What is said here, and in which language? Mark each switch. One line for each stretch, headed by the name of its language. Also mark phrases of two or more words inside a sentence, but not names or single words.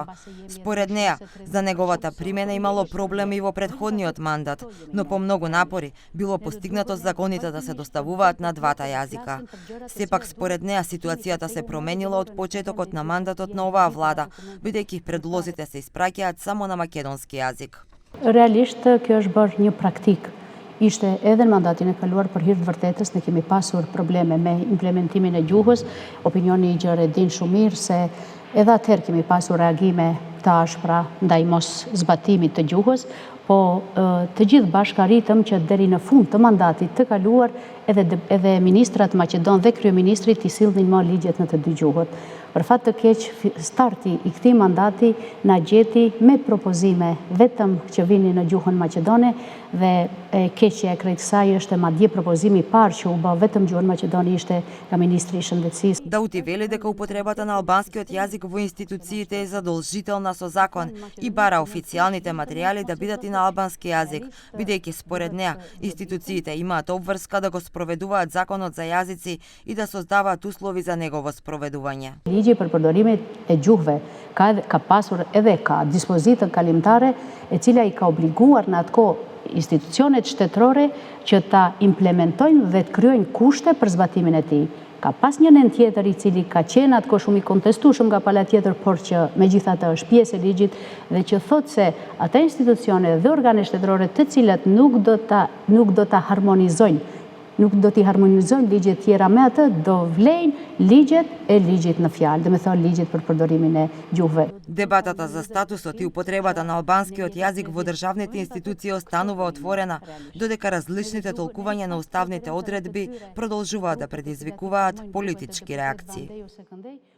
Macedonian: Според неа, за неговата примена имало проблеми во претходниот мандат, но по многу напори било постигнато законите да се доставуваат на двата јазика. Сепак според неа ситуацијата се променила од почетокот на мандатот на оваа влада, бидејќи предлозите се испраќаат само на македонски јазик.
Albanian: Realisht kjo është bërë një praktik. Ishte edhe në mandatin e kaluar për hir të vërtetës, ne kemi pasur probleme me implementimin e gjuhës, opinioni i gjerë e din shumë mirë se edhe atëherë kemi pasur reagime të ashpra ndaj mos zbatimit të gjuhës, po të gjithë bashkë arritëm që deri në fund të mandatit të kaluar edhe ministrat Maqedon dhe kryeministri t'i sillnin më ligjet në të dy gjuhët. Për fat të keq, starti i këtij mandati na gjeti me propozime vetëm që vinin në gjuhën maqedone dhe keqja e krejt kësaj është madje propozimi i parë që u bë vetëm gjuhën maqedone ishte nga ministri i shëndetësisë.
Macedonian: Даути вели дека употребата на албанскиот јазик во институциите е задолжителна со закон и бара официјалните материјали да бидат и на албански јазик, бидејќи според неа институциите имаат обврска да го спроведуваат законот за јазици и да создаваат услови за негово спроведување.
Albanian: Ligji për përdorimin e gjuhëve ka pasur edhe ka dispozitën kalimtare e cila i ka obliguar në atë kohë institucionet shtetërore që ta implementojnë dhe të kryojnë kushte për zbatimin e tij. Ka pas një nën tjetër i cili ka qenë atëko shumë i kontestueshëm nga pala tjetër, por që megjithatë është pjesë e ligjit dhe që thotë se ata institucione dhe organe shtetërore të cilat nuk do ta harmonizojnë ligjet tjera me atë, do vlejnë ligjet e ligjit në fjalë, dhe me thonë ligjet për përdorimin e gjuhëve.
Macedonian: Дебатата за статусот и употребата на албанскиот јазик во државните институции останува отворена, додека различните толкувања на уставните одредби продолжуваат да предизвикуваат политички реакции.